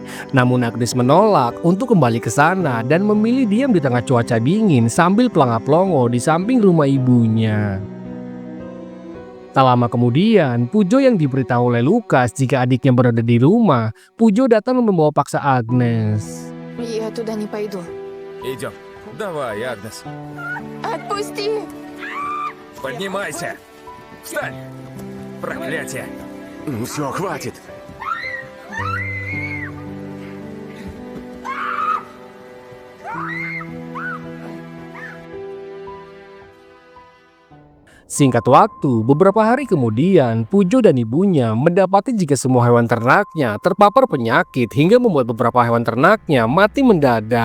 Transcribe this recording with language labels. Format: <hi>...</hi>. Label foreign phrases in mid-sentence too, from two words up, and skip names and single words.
<id>Namun Agnes menolak untuk kembali ke sana dan memilih diam di tengah cuaca dingin sambil pelangap-pelongo di samping rumah ibunya. Tak lama kemudian, Pujo yang diberitahu oleh Lukas jika adiknya berada di rumah, Pujo datang membawa paksa Agnes.</id> <ru>Я туда не пойду. Идем. Давай, Агнес. Отпусти! Поднимайся. Встань. Проклятие. Ну все, хватит.</ru> <id>Singkat waktu, beberapa hari kemudian, Pujo dan ibunya mendapati jika semua hewan ternaknya terpapar penyakit hingga membuat beberapa hewan ternaknya mati mendadak.</id>